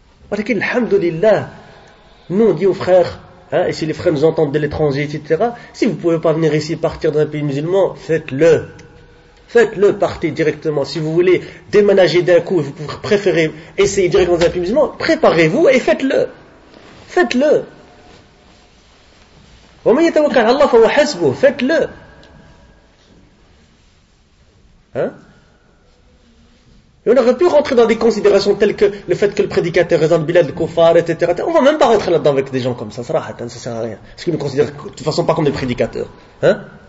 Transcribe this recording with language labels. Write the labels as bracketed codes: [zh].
[fr] Parce que, alhamdoulilah, nous on dit aux frères, hein, et si les frères nous entendent de l'étranger, etc., si vous ne pouvez pas venir ici partir dans un pays musulman, faites-le. Faites-le, partez directement. Si vous voulez déménager d'un coup, vous préférez essayer directement dans un pays musulman, préparez-vous et faites-le. Faites-le. [ar] وَمَنْ يَتَوَكَلْ عَلَى اللَّهِ فَهُوَ حَسْبُهُ [fr] Faites-le. Hein? Et on aurait pu rentrer dans des considérations telles que le fait que le prédicateur résonne Bilal le Kofar, etc. On va même pas rentrer là-dedans avec des gens comme ça. Ça sert à rien. Parce qu'ils ne considèrent de toute façon pas comme des prédicateurs. Hein?